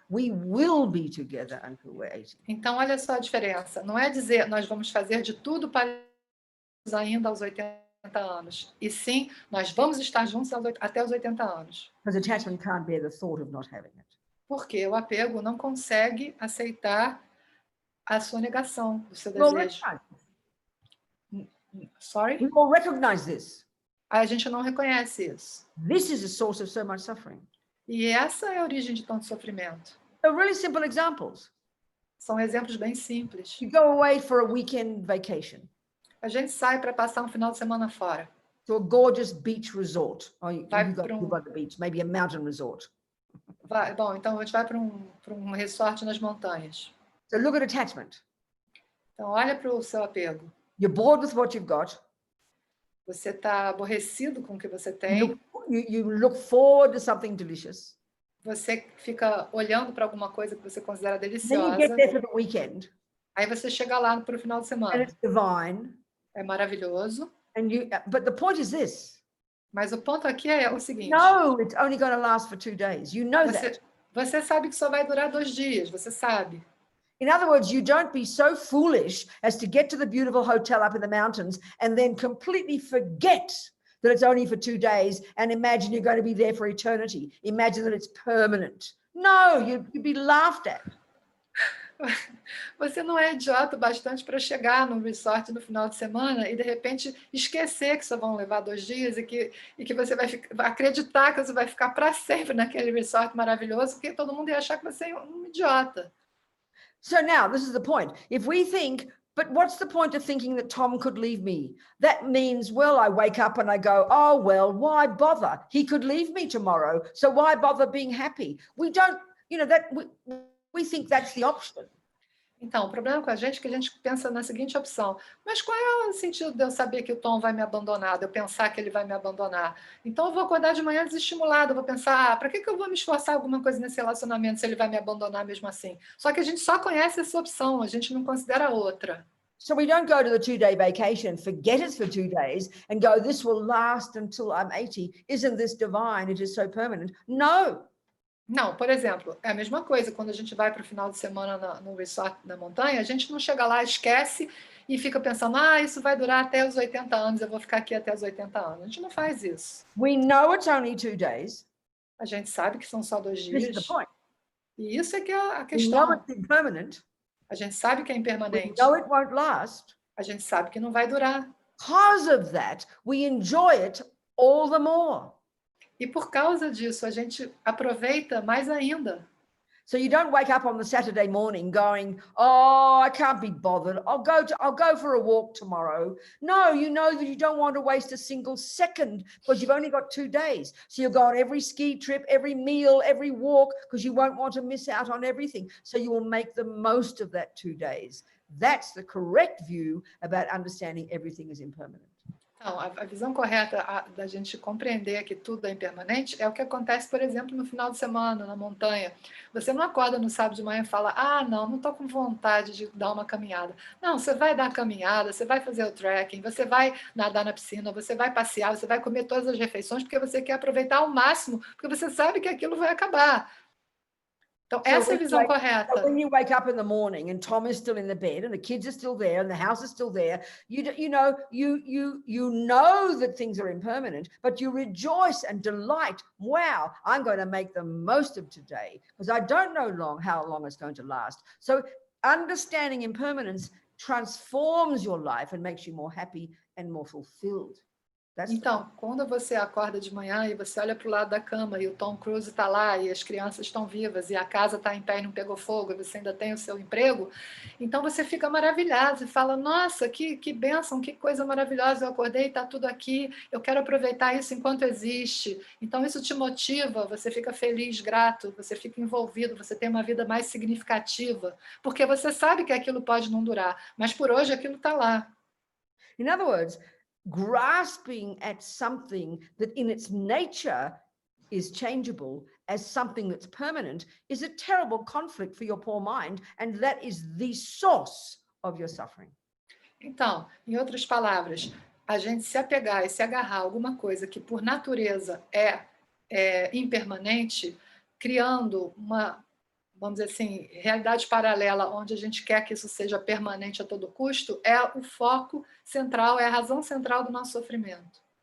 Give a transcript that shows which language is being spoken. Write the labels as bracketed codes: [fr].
[en] We will be together until we're 18. [pt] Então, olha só a diferença. Não é dizer nós vamos fazer de tudo para ainda aos 80 anos. E sim, nós vamos estar juntos até os 80 anos. [en] Because attachment can't bear the thought of not having it. [pt] Porque o apego não consegue aceitar a sua negação, o seu [en] We all [pt] desejo. [en] Sorry? We all recognize this. [pt] A gente não reconhece isso. [en] This is a source of so much suffering. [pt] E essa é a origem de tanto sofrimento. [en] So really simple examples. [pt] São exemplos bem simples. [en] You go away for a weekend vacation [pt] A gente sai para passar um final de semana fora. [en] to a gorgeous beach resort. Oh, you [pt] Vai [en] got [pt] pra [en] to by the beach, maybe a mountain resort. [pt] Bom, então a gente vai para um resort nas montanhas. [en] So look at attachment. [pt] Então, olha para o seu apego. [en] You're bored with what you've got. [pt] Você está aborrecido com o que você tem. [en] You look forward to something delicious. [pt] Você fica olhando para alguma coisa que você considera [en] Then you [pt] deliciosa. [en] get there for the weekend, [pt] Aí você chega lá para o final de [en] and [pt] semana. [en] it's divine. [pt] É maravilhoso. [en] But the point is this. [pt] Mas o ponto aqui é o seguinte. [en] No, it's only going to last for 2 days. You know that. [pt] Você sabe que só vai durar 2 dias. Você sabe. [en] In other words, you don't be so foolish as to get to the beautiful hotel up in the mountains and then completely forget that it's only for 2 days and imagine you're going to be there for eternity. Imagine that it's permanent. No, you'd be laughed at. [pt] Você não é idiota o bastante para chegar no resort no final de semana e, de repente, esquecer que só vão levar 2 dias e que você vai acreditar que você vai ficar para sempre naquele resort maravilhoso, porque todo mundo ia achar que você é um idiota. [en] So now, this is the point. If we think, but what's the point of thinking that Tom could leave me? That means, well, I wake up and I go, oh, well, why bother? He could leave me tomorrow, so why bother being happy? We don't, we think that's the option. [pt] Então, o problema com a gente é que a gente pensa na seguinte opção. Mas qual é o sentido de eu saber que o Tom vai me abandonar, de eu pensar que ele vai me abandonar? Então, eu vou acordar de manhã desestimulada, eu vou pensar, para que eu vou me esforçar alguma coisa nesse relacionamento se ele vai me abandonar mesmo assim? Só que a gente só conhece essa opção, a gente não considera outra. [en] So we don't go to the 2-day vacation, forget it for 2 days and go, this will last until I'm 80. Isn't this divine? It is so permanent. No. [pt] Não, por exemplo, é a mesma coisa quando a gente vai para o final de semana no resort da montanha, a gente não chega lá, esquece e fica pensando, isso vai durar até os 80 anos, eu vou ficar aqui até os 80 anos. A gente não faz isso. [en] We know it's only 2 days. [pt] A gente sabe que são só 2 [en] This is [pt] dias. [en] the point. [pt] E isso é que é a [en] We know [pt] questão. [en] it's impermanent. [pt] A gente sabe que é [en] We [pt] impermanente. [en] know it won't last. [pt] A gente sabe que não vai durar. [en] Because of that, we enjoy it all the more. [pt] E por causa disso, a gente aproveita mais ainda. [en] So you don't wake up on the Saturday morning going, oh, I can't be bothered. I'll go for a walk tomorrow. No, you know that you don't want to waste a single second because you've only got 2 days. So you'll go on every ski trip, every meal, every walk, because you won't want to miss out on everything. So you will make the most of that 2 days. That's the correct view about understanding everything is impermanent. [pt] Então, a visão correta da gente compreender que tudo é impermanente é o que acontece, por exemplo, no final de semana, na montanha. Você não acorda no sábado de manhã e fala, não estou com vontade de dar uma caminhada. Não, você vai dar a caminhada, você vai fazer o trekking, você vai nadar na piscina, você vai passear, você vai comer todas as refeições, porque você quer aproveitar ao máximo, porque você sabe que aquilo vai acabar. Então, essa é a visão [en] So [pt] correta. [en] when you wake up in the morning and Tom is still in the bed and the kids are still there and the house is still there, you know that things are impermanent, but you rejoice and delight. Wow, I'm going to make the most of today because I don't know how long it's going to last. So understanding impermanence transforms your life and makes you more happy and more fulfilled. [pt] Então, quando você acorda de manhã e você olha para o lado da cama e o Tom Cruise está lá e as crianças estão vivas e a casa está em pé e não pegou fogo e você ainda tem o seu emprego, então você fica maravilhado e fala, nossa, que bênção, que coisa maravilhosa, eu acordei e está tudo aqui, eu quero aproveitar isso enquanto existe. Então isso te motiva, você fica feliz, grato, você fica envolvido, você tem uma vida mais significativa, porque você sabe que aquilo pode não durar, mas por hoje aquilo está lá. [en] In other words, grasping at something that in its nature is changeable as something that's permanent is a terrible conflict for your poor mind, and that is the source of your suffering. [pt] Então, em outras palavras, a gente se apegar e se agarrar a alguma coisa que por natureza é impermanente, criando uma, vamos dizer assim, realidade paralela onde a gente quer que isso seja permanente a todo custo, é o foco central, é a razão central do nosso sofrimento.